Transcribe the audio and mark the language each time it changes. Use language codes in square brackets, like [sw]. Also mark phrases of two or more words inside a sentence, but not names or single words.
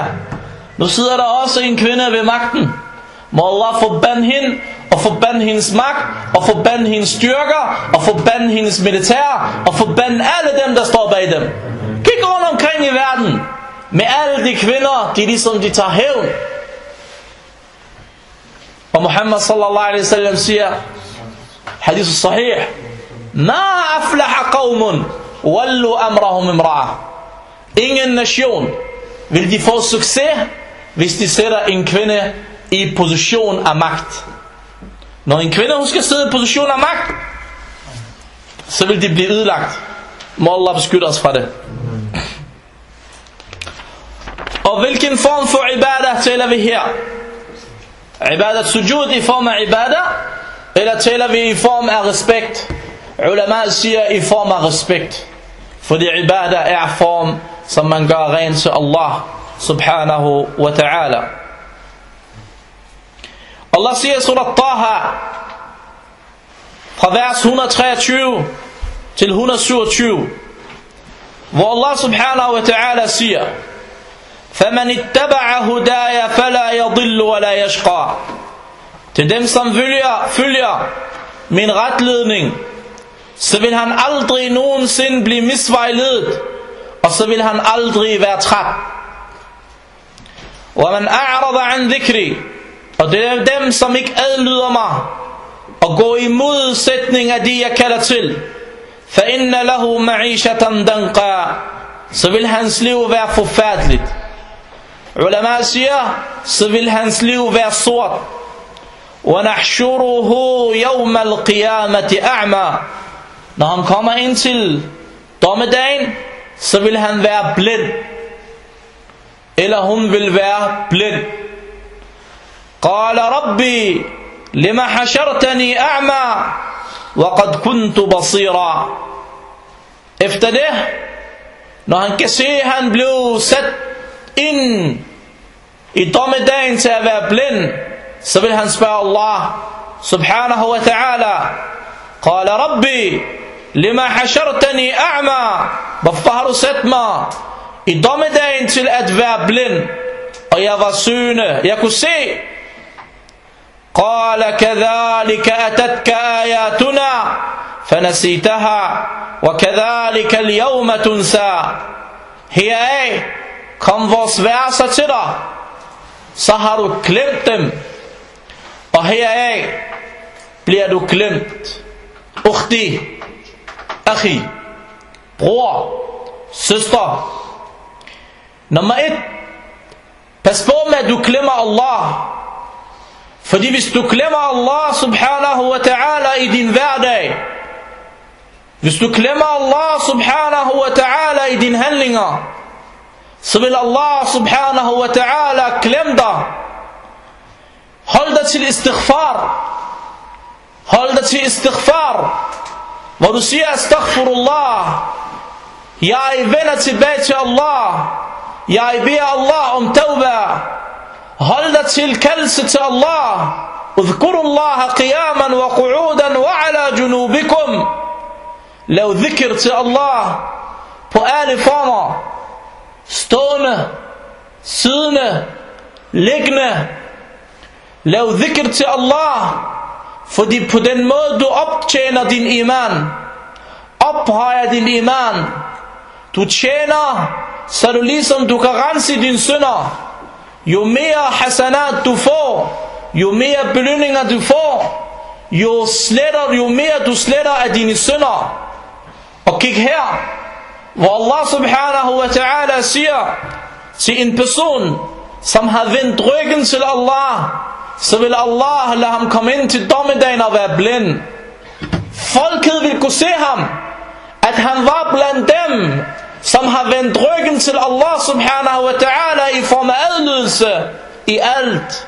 [da] Nu sidder der også en kvinde ved magten. Må Allah forbande hende, og forbande hendes magt, og forbande hendes styrker, og forbande hendes militær, og forbande alle dem, der står bag dem. Kig rundt omkring i verden, med alle de kvinder, de ligesom de tager hævn. [ar] Og Muhammad صلى الله عليه وسلم siger, حديث صحيح, ما أفلح قوم ولوا أمرهم امرأة. [da] Ingen nation vil de få succes, hvis de sætter en kvinde i position af magt. Når en kvinde hun skal sidde i position af magt, så vil de blive ødelagt. Må Allah beskytte os fra det. Og hvilken form for ibadah taler vi her? [ar] عبادة سجود [da] i form af ibadah, eller taler vi i form af respekt? Ulama siger i form af respekt, fordi ibadah er form, som man gør rent til Allah [ar] سبحانه وتعالى. [da] Allah siger i surah Taha, fra vers 123 til 127, hvor Allah [ar] سبحانه وتعالى [da] siger: [ar] فَمَنِ اتَّبَعَ هُدَايَ فَلَا يَضِلُّ وَلَا يَشْقَى. [da] Til dem, som følger min retledning, så vil han aldrig nogensinde blive misvejledet, og så vil han aldrig være træt. [ar] وَمَنْ أَعْرَضَ عَنْ ذِكْرِ. [da] Og det er dem, som ikke adlyder mig og går i modsætning af de, jeg kalder til. [ar] فَإِنَّ لَهُ مَعِيشَةً دَنْقًا. [da] Så vil hans liv være forfærdeligt. Ulama siger, så vil hans liv være sort. [ar] وَنَحْشُرُهُ يَوْمَ الْقِيَامَةِ أَعْمَى. [da] Når han kommer ind til dommedagen, så vil han være blind. Eller hun vil være blind. [ar] قَالَ رَبِّي لِمَا حَشَرْتَنِي أَعْمَى وَقَدْ كُنْتُ بَصِيرًا. [da] Efter det, når han kan se, at han blev sat ind i dommedagen til at være blind, så vil han spørge Allah [ar] سبحانه وتعالى: قَالَ رَبِّي لِمَا حَشَرْتَنِي أَعْمَى. [da] Hvorfor har du sat mig i dommedagen til at være blind, og jeg var syende, jeg kunne se? [ar] قَالَ كَذَلِكَ أَتَتْكَ آيَاتُنَا فَنَسِيتَهَا وَكَذَلِكَ الْيَوْمَ تُنْسَى. [da] Heraf kom vores verser til dig, så har du glemt dem, og heraf bliver du glemt. [ar] أختي، أخي, [da] bror, søster. Nummer 1, pas på med at du glemmer Allah. Fordi hvis du glemmer Allah [ar] سبحانه وتعالى [da] i din hverdag, hvis du glemmer Allah [ar] سبحانه وتعالى [da] i dine handlinger, så vil Allah [ar] سبحانه وتعالى [da] glemme dig. Hold dig til istighfar. Hold dig til istighfar, hvor du siger astaghfirullah. Jeg vender tilbage til Allah. Jeg beder Allah om tawbah. Hold dig til kaldelse til Allah. [ar] اذكروا الله قياما وقعودا وعلى جنوبكم. [da] Lav dhikr til Allah på alle former. Stående, siddende, liggende. Lav dhikr til Allah, fordi på den måde du optjener din iman, ophøjer din iman. Du tjener, så du ligesom du kan rense dine synder. Jo mere hasanat du får, jo mere belønninger du får, jo mere du sletter af dine synder. Og kig her, hvor Allah [ar] سبحانه وتعالى [da] siger til en person, som har vendt ryggen til Allah, så vil Allah lade ham komme ind til dommedagen og være blind. Folket vil kunne se ham, at han var blandt dem, som har vendt ryggen til Allah [ar] سبحانه وتعالى [da] i form af adlydelse i alt.